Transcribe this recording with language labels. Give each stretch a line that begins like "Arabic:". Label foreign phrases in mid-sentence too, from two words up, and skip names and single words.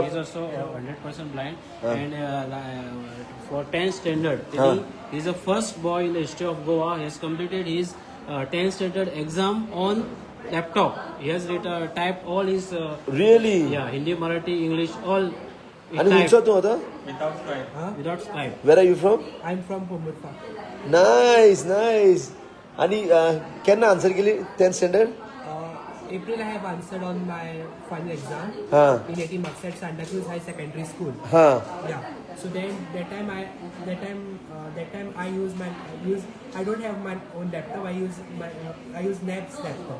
English: He's also 100% blind. And for 10th standard, he's the first boy in the history of Goa. He has completed his 10th standard exam on laptop. He has typed all his Really? Hindi, Marathi, English, all. he आणि typed
Konkani: हुंचो तूं आतां?
English: Without Skype. without Skype. Where are you from? I'm from Pomurfa. Nice.
Konkani: आणि केन्ना आन्सर केली
English: 10th standard? April I have answered on my final exam in 80 marks at Santa Cruz High Secondary School. Yeah. So then that time I don't have my own laptop. I use NAB's laptop.